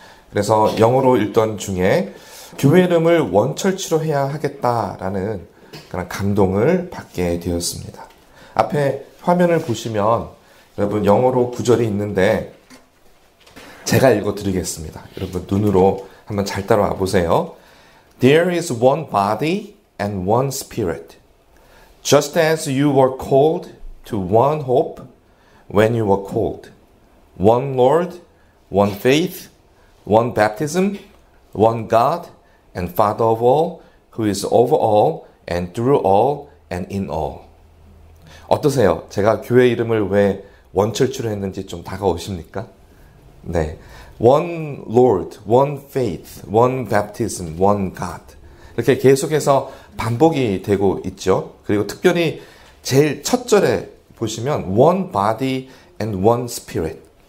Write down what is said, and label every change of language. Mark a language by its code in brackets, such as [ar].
[ko] 그래서 영어로 읽던 중에 교회 이름을 원철치로 해야 하겠다라는 그런 감동을 받게 되었습니다. 앞에 화면을 보시면 여러분 영어로 구절이 있는데 제가 읽어 드리겠습니다. 여러분 눈으로 한번 잘 따라와 보세요. [en] There is one body and one spirit. Just as you were called to one hope when you were called. One Lord, one faith, one baptism, one God and Father of all, who is over all and through all and in all. [ko] 어떠세요? 제가 교회 이름을 왜 원철치로 했는지 좀 다가오십니까? 네. [en] One Lord, one faith, one baptism, one God. [ko] 이렇게 계속해서 반복이 되고 있죠. 그리고 특별히 제일 첫 절에 보시면 [en] one body and one spirit.